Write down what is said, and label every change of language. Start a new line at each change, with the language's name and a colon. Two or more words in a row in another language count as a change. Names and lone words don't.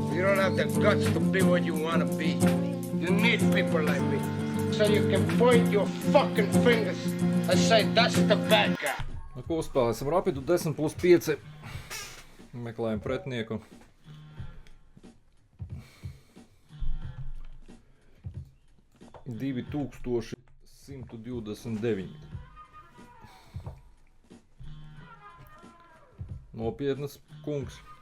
English: You don't have the guts to be what you want to be. You need people like me. So you can point your fucking fingers and say, that's the bad guy.
Latvian: Nu, ko spēlēsim? Rapidu 10+5. Meklējam pretinieku. $2129. Nopietnas kungs.